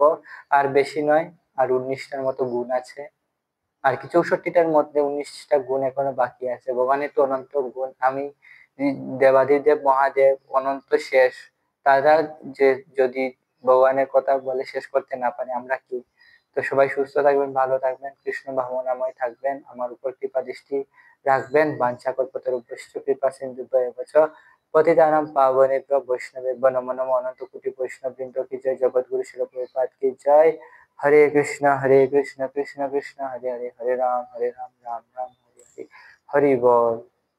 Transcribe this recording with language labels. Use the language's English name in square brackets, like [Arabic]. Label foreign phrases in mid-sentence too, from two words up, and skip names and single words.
[Bangla] আর বেশি নয়, আর 19টার মতো গুণ আছে, আর কি 64টার মধ্যে 19টা গুণ এখনো বাকি আছে। ভগবানের তো অনন্ত গুণ, আমি দেবাদিদেব মহাদেব অনন্ত শেষ, তারা যে যদি ভগবানের কথা বলে শেষ করতে না পারে, আমরা কি? তো সবাই সুস্থ থাকবেন, ভালো থাকবেন, কৃষ্ণ ভাবনাময় থাকবেন, আমার উপর কৃপা দৃষ্টি রাখবেন। [Sanskrit] বাঞ্ছা কল্পতরুভ্যশ্চ কৃপা সিন্ধুভ্যেব চ পতিতানাং পাবনেভ্যো বৈষ্ণবেভ্যো নমো নমঃ। [Bangla] অনন্ত কোটি বৈষ্ণব বৃন্দ কি জয়, জগৎগুরু শিল প্রভুপাদ কি জয়। [Sanskrit] হরে কৃষ্ণ কৃষ্ণ কৃষ্ণ হরে হরে, হরে রাম রাম রাম হরে হরে। [Bangla] হরি বল।